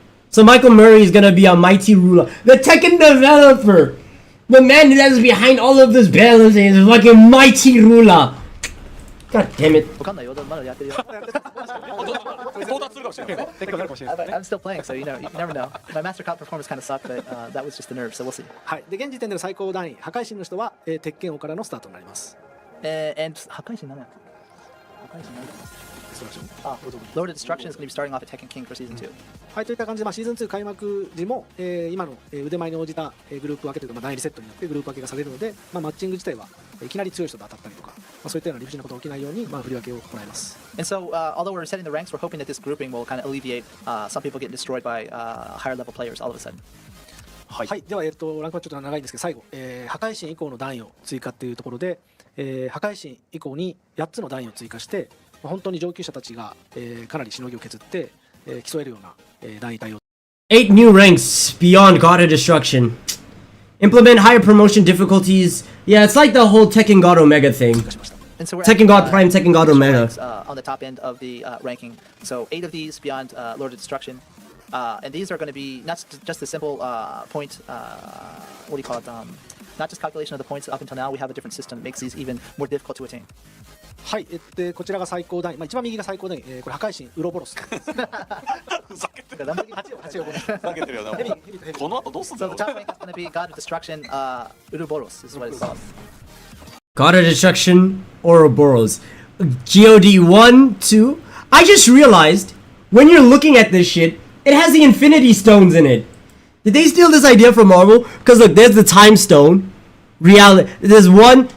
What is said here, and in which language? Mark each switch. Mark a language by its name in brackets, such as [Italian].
[English] So Michael Murray is gonna be a mighty ruler. The Tekken developer! The man that is behind all of this balancing is a fucking mighty ruler! God damn it. [Japanese] わかんないよ。まだやってるよ。 [English] I'm still playing, so you know, you never know. My Master Comp performance kind of sucked, but that was just the nerve, so we'll see. [Japanese] はい、で現時点での最高段位破壊神の人は、鉄拳王からのスタートになります。 And 破壊神なんだっけ？破壊神なんだっけ？ [English] Lord of Destruction is going to be starting off at Tekken King for Season 2. [Japanese] はい、といった感じで、シーズン2開幕時も、今の、腕前に応じた、グループ分けというか、第2セットによってグループ分けがされるので、マッチング自体はいきなり強い人と当たったりとか、そういったような理不尽なことが起きないように、振り分けを行います。 [English] And so, although we're setting the ranks, we're hoping that this grouping will kind of alleviate some people getting destroyed by higher level players all of a sudden. [Japanese] はい、では、ランクはちょっと長いんですけど、最後、破壊神以降の段位を追加っていうところで、破壊神以降に8つの段位を追加して、本当に上級者たちが、かなりしのぎを削って、競えるような、段位帯を。 [English] 8 new ranks beyond God of Destruction. Implement higher promotion difficulties. Yeah, it's like the whole Tekken God Omega thing. And so we're Tekken God Prime, Tekken God Omega. On the top end of the ranking. So 8 of these beyond Lord of Destruction. And these are going to be not just the simple point, what do you call it? Not just calculation of the points up until now. We have a different system that makes these even more difficult to attain. [Japanese] はい、こちらが最高段位、一番右が最高段位、これ破壊神ウロボロス。ふざけてるよな。この後どうすんだろう。 [English] So the top rank is going to be God of Destruction, Uroboros is what it's called. God of Destruction, Ouroboros. GOD 1, 2. I just realized, when you're looking at this shit, it has the Infinity Stones in it. Did they steal this idea from Marvel? Because look, there's the Time Stone. Reality. There's one.